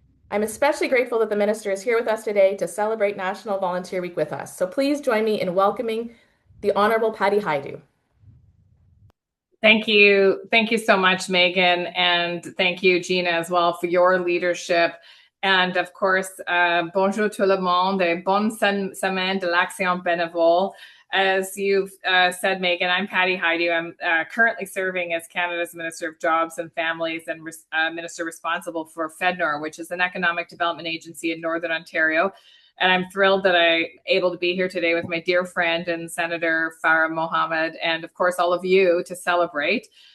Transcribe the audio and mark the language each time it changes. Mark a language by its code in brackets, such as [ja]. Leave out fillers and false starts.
[en] I'm especially grateful that the Minister is here with us today to celebrate National Volunteer Week with us. So please join me in welcoming the Honourable Patty Hajdu. Thank you. Thank you so much, Megan. And thank you, Gina, as well, for your leadership. And of course, [fr] bonjour tout le monde et bonne semaine de l'action bénévole. [en] As you've said, Megan, I'm Patty Hajdu. I'm currently serving as Canada's Minister of Jobs and Families and Minister responsible for FedNor, which is an economic development agency in Northern Ontario. And I'm thrilled that I'm able to be here today with my dear friend and Senator Farah Mohamed, and of course, all of you to celebrate.